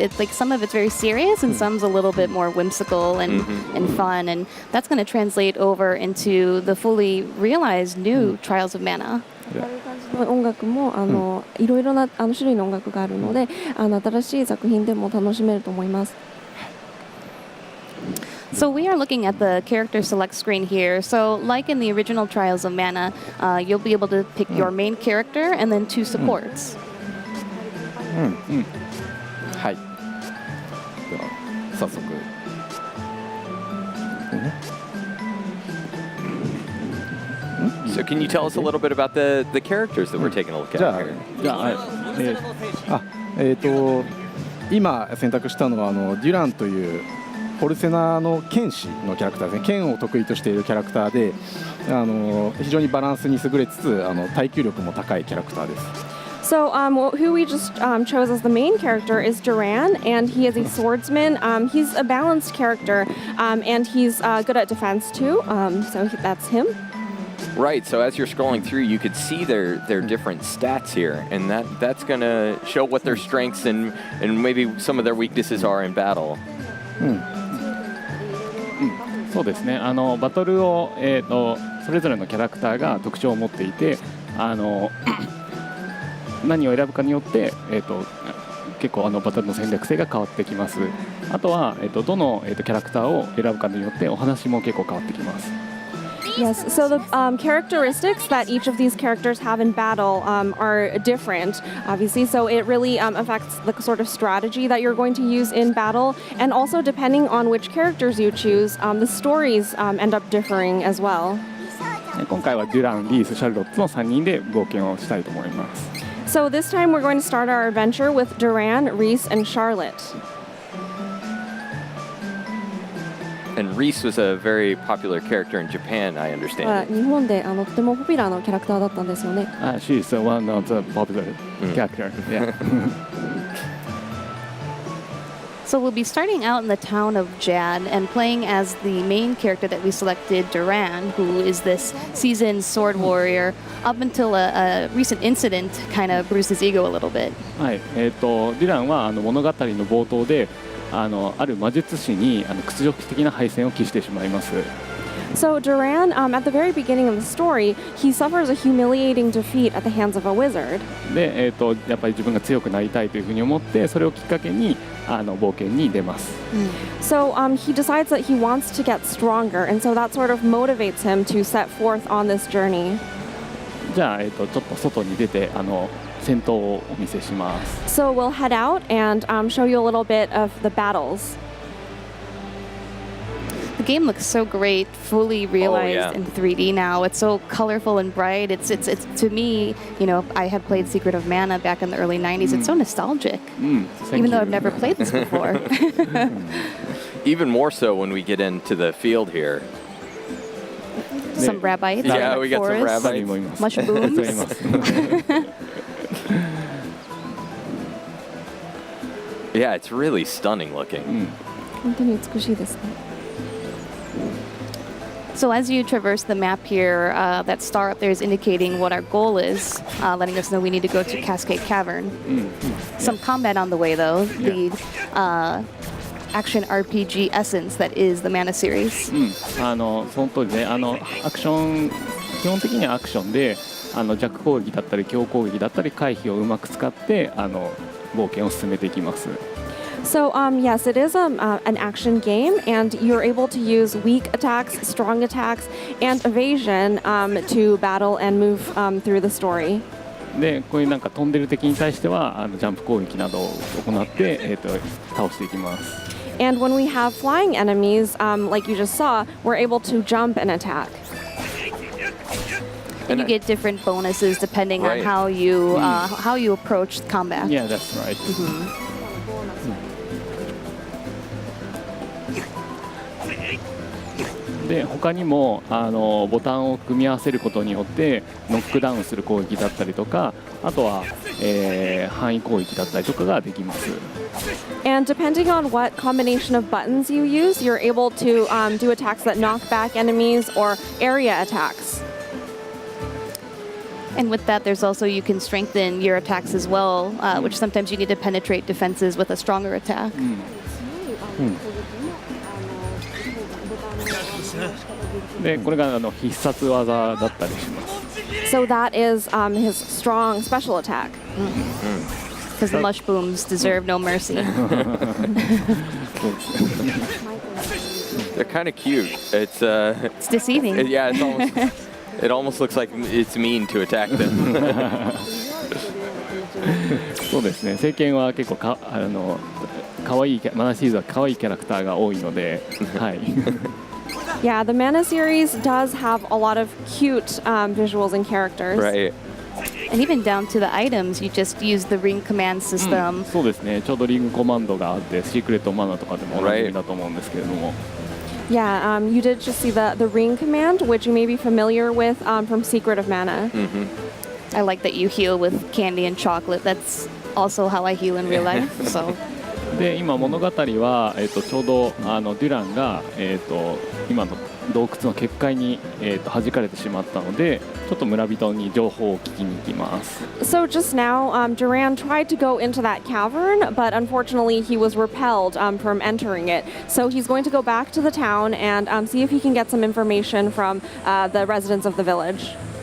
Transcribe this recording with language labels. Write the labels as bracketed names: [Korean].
[English] It's like some of it's very serious and some's a little bit more whimsical and fun, and that's going to translate over into the fully realized new Trials of Mana. [Japanese] 音楽もいろいろな種類の音楽があるので新しい作品でも楽しめると思います。 [English] So we are looking at the character select screen here. So like in the original Trials of Mana, you'll be able to pick your main character and then 2 supports. [Japanese] はい。では早速。 [English] So can you tell us a little bit about the characters that we're taking a look at [Japanese] じゃあ [English] here? [Japanese] 今選択したのはデュランというポルセナの剣士のキャラクターですね。剣を得意としているキャラクターで非常にバランスに優れつつ耐久力も高いキャラクターです。 [English] So who we just chose as the main character is Duran, and he is a swordsman. He's a balanced character, and he's good at defense too. So that's him. Right, so as you're scrolling through, you could see their different stats here, and that's going to show what their strengths and maybe some of their weaknesses are in battle. [Japanese] そうですね。バトルをそれぞれのキャラクターが特徴を持っていて、何を選ぶかによって結構バトルの戦略性が変わってきます。あとはどのキャラクターを選ぶかによってお話も結構変わってきます。 [English] Yes, so the characteristics that each of these characters have in battle are different, obviously. So it really affects the sort of strategy that you're going to use in battle. And also, depending on which characters you choose, the stories end up differing as well. [Japanese] 今回はデュラン、リース、シャルロットの3人で冒険をしたいと思います。 [English] So this time we're going to start our adventure with Duran, Reese, and Charlotte. And Reese was a very popular character in Japan, I understand. [Japanese] 日本でとてもポピュラーなキャラクターだったんですよね。 [English] She is one of the popular character. Yeah. So we'll be starting out in the town of Jad and playing as the main character that we selected, Duran, who is this seasoned sword warrior, up until a recent incident kind of bruised his ego a little bit. [Japanese] はい。デュランは物語の冒頭である魔術師に屈辱的な敗戦を喫してしまいます。 [English] So Duran, at the very beginning of the story, he suffers a humiliating defeat at the hands of a wizard. [Japanese] で、やっぱり自分が強くなりたいというふうに思ってそれをきっかけに冒険に出ます。 [English] So he decides that he wants to get stronger, and so that sort of motivates him to set forth on this journey. [Japanese] じゃあ、ちょっと外に出て戦闘をお見せします。 [English] So we'll head out and show you a little bit of the battles. The game looks so great, fully realized yeah. in 3D now. It's so colorful and bright. It's to me, you know, I had played Secret of Mana back in the early 90s. It's so nostalgic, even though I've never played this before. Even more so when we get into the field here. Some rabbits. Yeah, we got some forest, [Japanese] 他にもいます。 [English] Mushrooms. [Japanese] います。 [English] Yeah, it's really stunning looking. [Japanese] 本当に美しいですね。 [English] So as you traverse the map here, that star up there is indicating what our goal is, letting us know we need to go to Cascade Cavern. Some combat on the way, though. The action RPG essence that is the Mana series. [Japanese] その通りね、アクション基本的にはアクションで弱攻撃だったり強攻撃だったり回避をうまく使って冒険を進めていきます。 [English] So yes, it is an action game, and you're able to use weak attacks, strong attacks, and evasion to battle and move through the story. [Japanese] でこういうなんか飛んでる敵に対してはジャンプ攻撃などを行って、倒していきます。 [English] And when we have flying enemies, like you just saw, we're able to jump and attack. And you get different bonuses depending on Right. how you approach combat. Yeah, that's right. [Japanese] で他にもボタンを組み合わせることによってノックダウンする攻撃だったりとかあとは、範囲攻撃だったりとかができます。 [English] And depending on what combination of buttons you use, you're able to do attacks that knock back enemies or area attacks. And with that, there's also you can strengthen your attacks as well, which sometimes you need to penetrate defenses with a stronger attack. [Japanese] でこれが必殺技だったりします。 [English] So that is his strong special attack. Because the mush booms deserve no mercy. They're kind of cute. It's It's deceiving. yeah, it's almost it almost looks like it's mean to attack them. [Japanese] そうですね。聖剣は結構可愛いマナシリーズは可愛いキャラクターが多いので、はい。 [English] Yeah, the Mana series does have a lot of cute visuals and characters. Right. And even down to the items, you just use the ring command system. [Japanese] そうですね。ちょうどリングコマンドがあって、シークレットマナとかでもおなじみだと思うんですけれども。 [English] Yeah, you did just see the ring command, which you may be familiar with from Secret of Mana. I like that you heal with candy and chocolate. That's also how I heal in real life. So [Japanese] で今物語は、ちょうどデュランが、今の洞窟の結界に、弾かれてしまったのでちょっと村人に情報を聞きに行きます。 [English] So just now, Duran tried to go into that cavern, but unfortunately he was repelled from entering it. So he's going to go back to the town and see if he can get some information from the residents of the village.